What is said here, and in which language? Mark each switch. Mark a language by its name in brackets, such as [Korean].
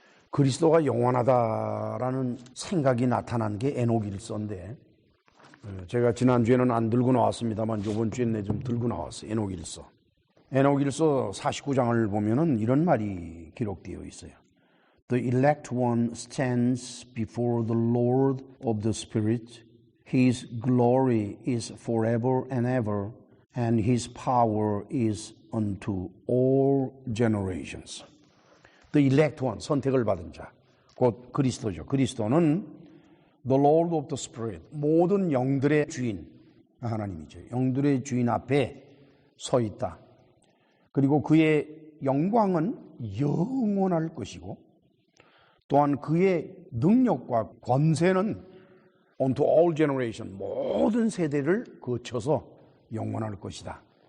[Korean] 그리스도가 영원하다라는 생각이 나타난 게 에녹일서인데, 제가 지난주에는 안 들고 나왔습니다만 이번 주에는 좀 들고 나왔어요. 에녹일서. 에녹일서 49장을 보면은 이런 말이 기록되어 있어요. [English] The elect one stands before the Lord of the Spirit. His glory is forever and ever, and his power is unto all generations. The elect one, [Korean] 선택을 받은 자, 곧 그리스도죠. 그리스도는 [English] the Lord of the Spirit, [Korean] 모든 영들의 주인, 하나님이죠. 영들의 주인 앞에 서 있다. 그리고 그의 영광은 영원할 것이고 또한 그의 능력과 권세는 [English] unto all generation, [Korean] 모든 세대를 거쳐서 영원할 것이다.